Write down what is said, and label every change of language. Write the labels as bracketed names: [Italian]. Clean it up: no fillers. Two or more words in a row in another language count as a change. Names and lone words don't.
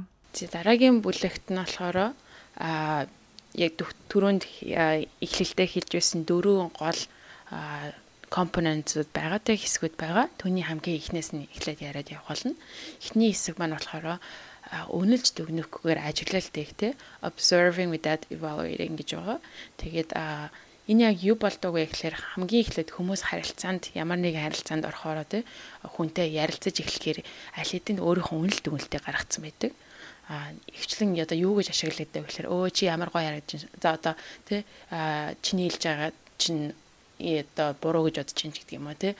[Mongolian] Дараагийн бүлэгт нь болохоор яг түрүүнд эхлэлдээ хэлж байсан 4 гол компонентууд байгаа, тэг хэсгүүд байгаа. Түүний хамгийн эхнээс нь эхлээд яриад явах болно. Эхний хэсэг маань болохоор үнэлж дүгнэхгүйгээр ажиглалдаг те [English] observing without evaluating [Mongolian] гэж байгаа. Тэгээд энэ яг юу болдог вэ гэхээр хамгийн эхлээд хүмүүс харилцаанд ямар нэгэн харилцаанд орохороо те хүнтэй ярилцаж эхлэхээр аль хэдийн өөрийнхөө үнэлт дүгнэлтээ гаргацсан байдаг. Ихчлэн одоо юу гэж ашигладаг вэ гэхээр чи ямар гоё харагдаж байна. За одоо те чиний хэлж байгаа чинь одоо буруу гэж бодож чинь гэдэг юм уу те.